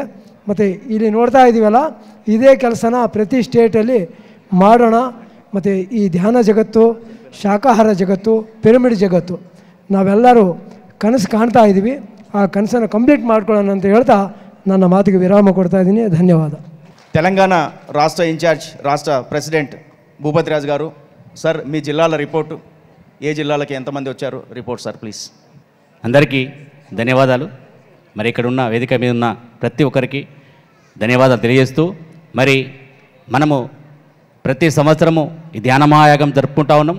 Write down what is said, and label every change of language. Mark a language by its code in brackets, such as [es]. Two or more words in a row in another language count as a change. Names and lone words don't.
[kn] ಮತ್ತು ಇಲ್ಲಿ ನೋಡ್ತಾ ಇದ್ದೀವಲ್ಲ, ಇದೇ ಕೆಲಸನ ಪ್ರತಿ ಸ್ಟೇಟಲ್ಲಿ ಮಾಡೋಣ. ಮತ್ತು ಈ ಧ್ಯಾನ ಜಗತ್ತು, ಶಾಖಾಹಾರ ಜಗತ್ತು, ಪಿರಮಿಡ್ ಜಗತ್ತು ನಾವೆಲ್ಲರೂ ಕನಸು ಕಾಣ್ತಾ ಇದ್ದೀವಿ. ಆ ಕನಸನ್ನು ಕಂಪ್ಲೀಟ್ ಮಾಡ್ಕೊಳ್ಳೋಣ ಅಂತ ಹೇಳ್ತಾ ನನ್ನ ಮಾತಿಗೆ ವಿರಾಮ ಕೊಡ್ತಾ ಇದ್ದೀನಿ. ಧನ್ಯವಾದ. [te] తెలంగాణ రాష్ట్ర ఇన్ఛార్జ్, రాష్ట్ర ప్రెసిడెంట్ భూపతిరాజు గారు, సార్ మీ జిల్లాల రిపోర్టు, ఏ జిల్లాలకి ఎంతమంది వచ్చారు [en] report sir please. [te] అందరికీ ధన్యవాదాలు. మరి ఇక్కడ ఉన్న వేదిక మీద ఉన్న ప్రతి ఒక్కరికి ధన్యవాదాలు తెలియజేస్తూ, మరి మనము ప్రతి సంవత్సరము ఈ ధ్యాన మహాయాగం జరుపుకుంటా ఉన్నాం.